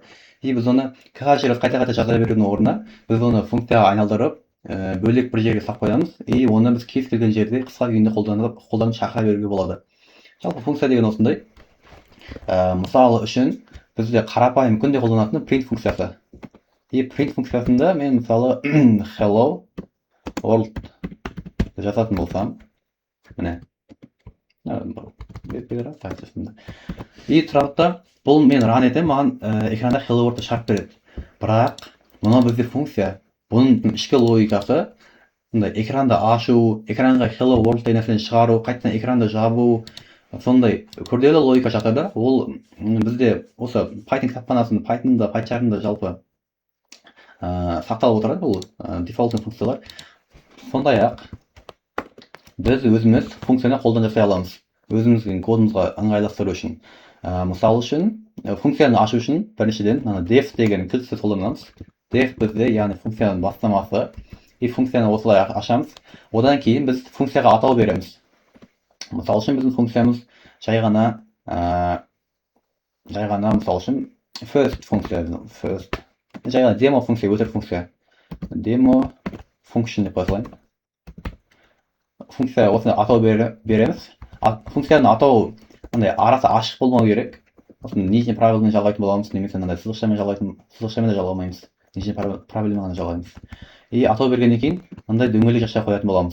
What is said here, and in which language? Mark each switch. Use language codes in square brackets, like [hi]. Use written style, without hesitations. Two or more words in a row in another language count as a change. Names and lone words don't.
[kk] И біз оны [ru] каждый раз [kk] қайта-қайта жаза берудің орнына, біз оны функцияға айналдырып, бөлек бір жерге салып қоямыз, и оны біз кез келген жерде қысқа күйінде қолданып шақыра беруге болады. Жалпы функция деген осындай. Мысалы үшін бізде қарапайым күнде қолданатын print функциясы. И print функциясында мен мысалы [en] hello world [kk] жазатын болсам, міне. И тұрады да, бұл мен ран етем, маған экранда [en] hello world [kk] шығарып береді. Бірақ мына бізде функция, бұның ішкі логикасы экранды ашу, экранға [en] hello world [kk] деген нәрсені шығару, қайтадан экранды жабу, сондай күрделі логика жатады. Ол бізде осы Python кітапханасында, Python'да, PyCharm'да жалпы сақталып отырады бұл дефолтный функциялар. Сондай-ақ біз өзіміз функцияны қолдан жасай аламыз, өзіміздің кодымызға ыңғайластыру үшін. Мысалы үшін, функцияны ашу үшін біріншіден def деген кілт сөз қолданамыз. Def бізде, яғни функцияның бастамасы. И функцияны осылай ашамыз. Одан кейін біз функцияға атау береміз. Мысалы үшін біздің функциямыз жай ғана мысалы үшін first функция, жай ғана demo функция, өтірік функция. [en] Demo function [kk] деп қоя салайын. Функция осыны атау береміз. Функцияны атау арасы ашық болмау керек. Осыны нижний правилмен жалғайтын боламыз, немесе сызықшамен да жалғамаймыз. Нижний правилмен ғана жалғаймыз. И атау бергеннен кейін мындай дөңгелек жақша қоятын боламыз.